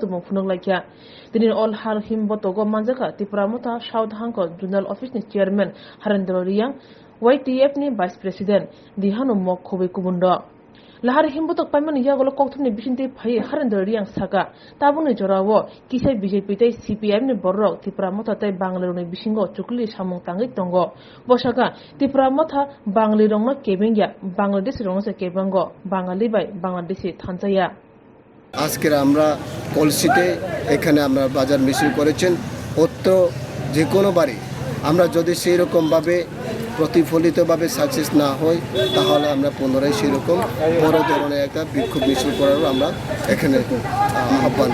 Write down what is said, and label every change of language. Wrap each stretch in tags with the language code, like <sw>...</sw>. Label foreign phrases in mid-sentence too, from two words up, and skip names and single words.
<trp>mo phunung laikya tinin all har himboto go manjaka tipra motha saudhang ko zonal office ni chairman Harendra Riyang YTF ni vice president dihanu mok khobe kubundo lahar himbotok paimani yagolo kokthumni bisinte phai Harendra Riyang saka tabuni jorawo kisai BJP tai CPM ni borrok tipra motha tai banglironi bisingo chukli samung tangi tongo bosaka tipra motha banglirongma kebengya Bangladesh rongse kebango Bangali bai Bangladeshi thanjaya</trp> <bn>আজকে আমরা পলিসিতে এখানে আমরা বাজার মিছিল করেছেন অত্র যে কোনো বাড়ি আমরা যদি সেই রকম ভাবে প্রতিফলিতভাবে সাকসেস না হয় তাহলে আমরা পুনরায় সেই রকম বড় ধরনের একটা বিক্ষোভ মিছিল করারও আমরা এখানে আহ্বান</bn>